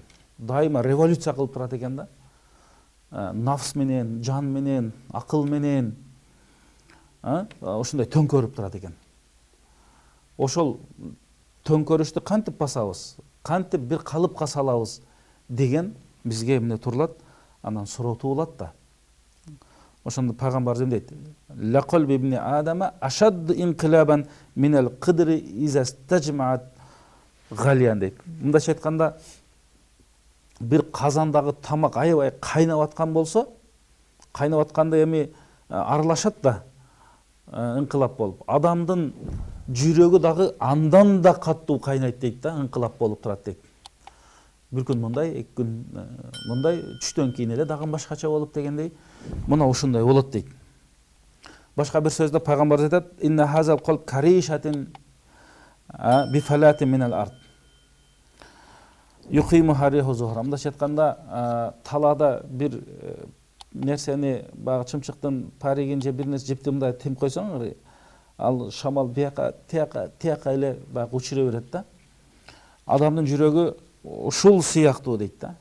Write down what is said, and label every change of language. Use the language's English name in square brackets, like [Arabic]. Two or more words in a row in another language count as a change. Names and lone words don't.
[Kyrgyz] Дайыма революция кылып турат экен да. Нафс менен, жан менен, акыл менен ушундай төңкөрүп турат экен. Ошол төңкөрүштү кантип басабыз, кантип бир калыпка салабыз деген бизге эмне турулат, анан суроо туулат да. Ошондо пайгамбарыбыз эме дейт: [Arabic] "لقلب ابن آدم أشد انقلابا من القدر إذا استجمعت غليانا" дейт. [Kyrgyz] Мындайча айтканда, бир казандагы тамак аябай кайнап аткан болсо, кайнап атканда эми аралашат да, ыңкылап болуп. Адамдын жүрөгү дагы андан да каттуу кайнайт дейт да, ыңкылап болуп турат дейт. Бир күн мындай, эки күн мындай, түштөн кийин эле дагы башкача болуп дегендей, мына ушундай болот дейт. Башка бир сөздө пайгамбарыбыз айтат: [Arabic] "إن هذا القلب كريشة بفلاة من الأرض. يقيمها الريح ظهرا." [Kyrgyz] Мындайча айтканда, талаада бир нерсени, баягы чымчыктын паригин же бир нерсе жипти мындай тим койсоң, ал шамал бияка, тияка эле баягы учура берет да. Адамдын жүрөгү ушул сыяктуу дейт да.